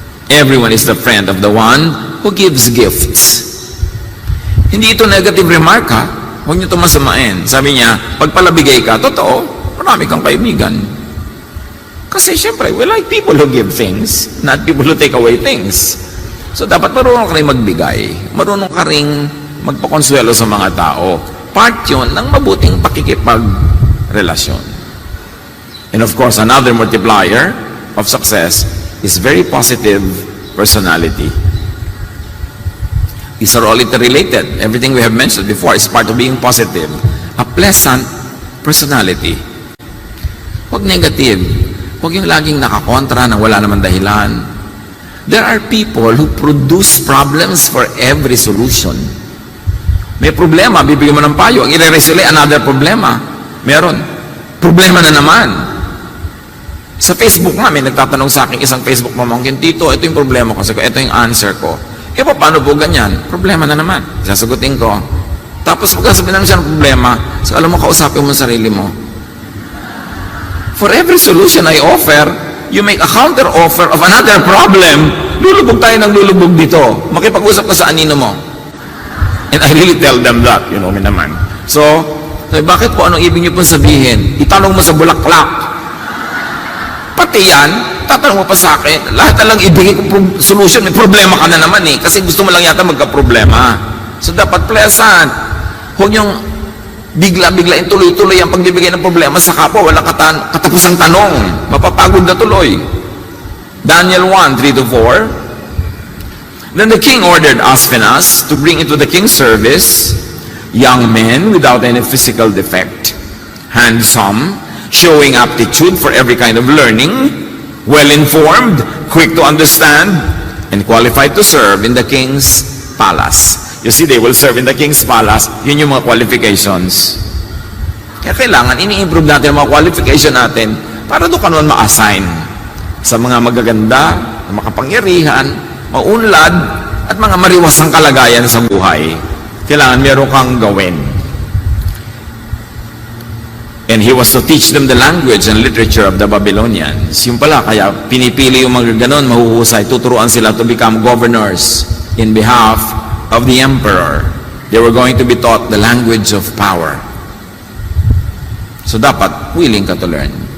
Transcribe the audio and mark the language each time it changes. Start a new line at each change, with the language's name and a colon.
English: Everyone is the friend of the one who gives gifts.
Filipino: Hindi ito
English: negative remark
Filipino: ha. Huwag niyo ito masamain. Sabi niya, pag palabigay ka, totoo, marami kang kaibigan. Kasi syempre,
English: we like people who give things, not people who take away things.
Filipino: So dapat marunong ka rin magbigay. Marunong ka rin magpakonsuelo sa mga tao. Part yun ng mabuting pakikipagrelasyon.
English: And of course, another multiplier of success is very positive personality. These are all interrelated. Everything we have mentioned before is part of being positive. A pleasant personality.
Filipino: Huwag
English: negative.
Filipino: Huwag yung laging nakakontra na wala naman dahilan.
English: There are people who produce problems for every solution.
Filipino: May problema, bibigyan mo ng payo. Ang i-resolve, another problema. Meron. Problema na naman. Sa Facebook nga, may nagtatanong sa akin isang Facebook mamangkin, Tito, ito yung problema ko. Sabi ko, ito yung answer ko. E paano po ganyan? Problema na naman. Sasagutin ko. Tapos pagkasabi namin siya ng problema, so alam mo, kausapin mo sarili mo.
English: For every solution I offer, you make a counter offer of another problem.
Filipino: Lulubog tayo ng lulubog dito. Makipag-usap ka sa anino mo.
English: And I really tell them that, you know me naman.
Filipino: So, bakit po anong ibig niyo pong sabihin? Itanong mo sa bulaklak. Pati yan, tatanong mo pa sa akin, lahat na lang ibigay kong solution, may problema ka na naman eh, kasi gusto mo lang yata magka-problema. So dapat pleasant. Huwag yung bigla-bigla tuloy-tuloy ang pagbibigay ng problema sa kapwa, walang katapusang tanong, mapapagod na tuloy.
English: Daniel 1:3-4. Then the king ordered Aspenas to bring into the king's service young men without any physical defect, handsome, showing aptitude for every kind of learning, well-informed, quick to understand, and qualified to serve in the king's palace. You see, they will serve in the king's palace.
Filipino: Yun yung mga qualifications. Kaya kailangan, ini-improve natin ang mga qualification natin para doon ka naman ma-assign sa mga magaganda, makapangyarihan, maunlad, at mga mariwasang kalagayan sa buhay. Kailangan meron kang gawin.
English: And he was to teach them the language and literature of the Babylonians.
Filipino: Yung pala, kaya pinipili yung mga ganon, mahuhusay, tuturuan sila
English: to become governors in behalf of the emperor. They were going to be taught the language of power.
Filipino: So dapat,
English: willing ka to learn.